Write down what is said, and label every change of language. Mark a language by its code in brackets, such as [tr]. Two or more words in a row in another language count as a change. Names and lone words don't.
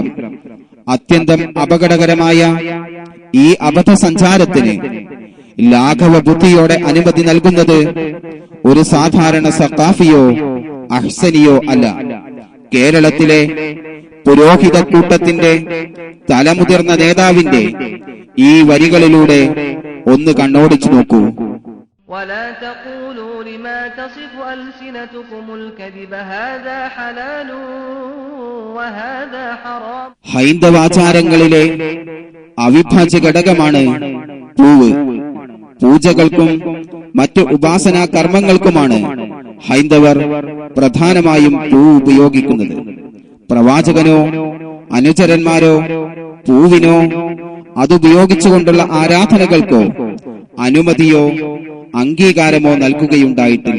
[ml] അത്യന്തം അപകടകരമായ ഈ അബദ്ധസഞ്ചാരത്തിന് ലാഘവ ബുദ്ധിയോടെ അനുമതി നൽകുന്നത് ഒരു സാധാരണ സഖാഫിയോ അഹ്സനിയോ അല്ല. കേരളത്തിലെ പുരോഹിത കൂട്ടത്തിന്റെ തലമുതിർന്ന നേതാവിന്റെ ഈ വരികളിലൂടെ ഒന്ന് കണ്ണോടിച്ചു നോക്കൂ. [ar] ولا تقولوا لما تصف ألسنتكم الكذب هذا حلال وهذا حرام. [ml] ഹൈന്ദവാചാരങ്ങളിലെ അവിഭാജ്യ ഘടകമാണ് പൂവ്. പൂജകൾക്കും മറ്റു ഉപാസനാ കർമ്മങ്ങൾക്കുമാണ് ഹൈന്ദവർ പ്രധാനമായും പൂവ് ഉപയോഗിക്കുന്നത്. പ്രവാചകനോ അനുചരന്മാരോ പൂവിനോ അതുപയോഗിച്ചുകൊണ്ടുള്ള ആരാധനകൾക്കോ അനുമതിയോ അംഗീകാരമോ നൽകുകയുണ്ടായിട്ടില്ല.